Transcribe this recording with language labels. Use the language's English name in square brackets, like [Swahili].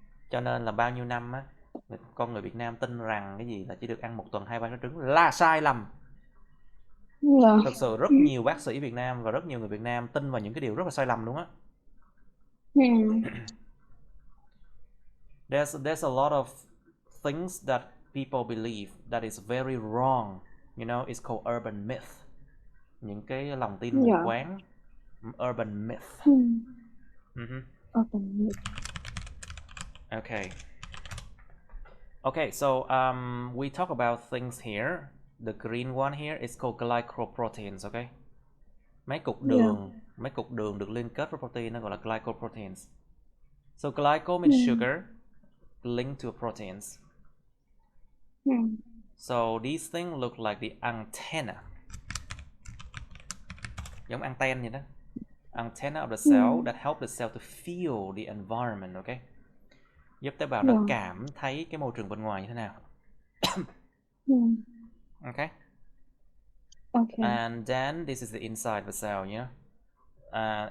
[Vietnamese] Cho nên là bao nhiêu năm á, con người Việt Nam tin rằng cái gì là chỉ được ăn một tuần 2-3 trái trứng là sai lầm. Thật sự rất nhiều bác sĩ Việt Nam và rất nhiều người Việt Nam tin vào những cái điều rất là sai lầm luôn á. [English] There's a lot of things that people believe that is very wrong. You know, it's called urban myth. [Vietnamese] Những cái lòng tin mù quáng. [English] Urban myth. Urban myth. Okay, so we talk about things here. The green one here is called glycoproteins, okay? [Vietnamese] Mấy cục đường được liên kết với protein nó gọi là glycoproteins. [English] So glyco means sugar linked to proteins. So these things look like the antenna. [Vietnamese] Giống anten vậy đó. [English] Antenna of the cell that help the cell to feel the environment, okay? [Vietnamese] Giúp tế bào nó cảm thấy cái môi trường bên ngoài như thế nào. [English] Okay. And then this is the inside the cell, you know.